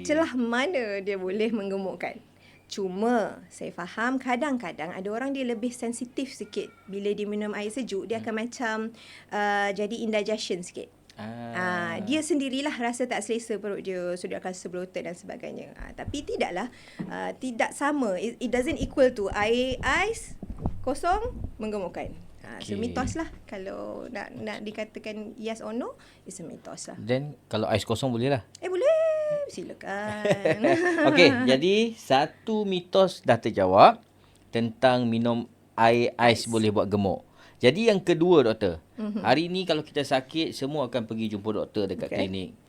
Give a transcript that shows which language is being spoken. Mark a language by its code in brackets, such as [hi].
[ms] Celah mana dia boleh menggemukkan? Cuma saya faham kadang-kadang ada orang dia lebih sensitif sikit. Bila dia minum air sejuk, dia akan macam jadi indigestion sikit. Dia sendirilah rasa tak selesa perut dia, so dia akan bloated dan sebagainya. Tapi tidaklah, tidak sama. [en] It doesn't equal to [ms] air ais kosong menggemukkan. So mitos lah. Kalau nak dikatakan [en] yes or no, it's a [ms] mitos lah. Then kalau ais kosong boleh lah? Boleh. Silakan. Okey, jadi satu mitos dah terjawab tentang minum air ais boleh buat gemuk. Jadi yang kedua doktor, hari ni kalau kita sakit semua akan pergi jumpa doktor dekat klinik.